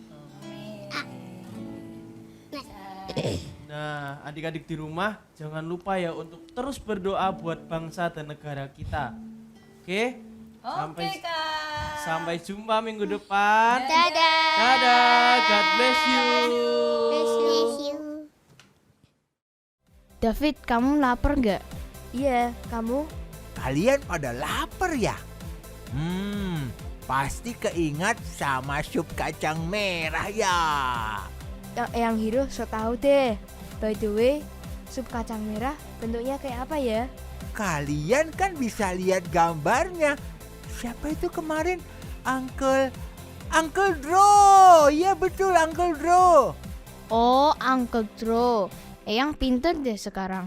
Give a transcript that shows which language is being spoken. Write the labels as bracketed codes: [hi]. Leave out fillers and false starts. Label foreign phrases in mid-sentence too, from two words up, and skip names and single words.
[id] Nah, adik-adik di rumah jangan lupa ya untuk terus berdoa buat bangsa dan negara kita. Oke? Sampai jumpa minggu depan. Dadah. Dadah, [en] God bless you. Bless you. [id] David, kamu lapar nggak? Iya, kamu? Kalian pada lapar ya? Pasti keingat sama sup kacang merah ya. Yang Hiro so tahu deh. [en] By the way, [id] sup kacang merah bentuknya kayak apa ya? Kalian kan bisa lihat gambarnya. Siapa itu kemarin? Uncle Dro. Ya betul, Uncle Dro. Oh, Uncle Dro. Eyang pinter deh sekarang.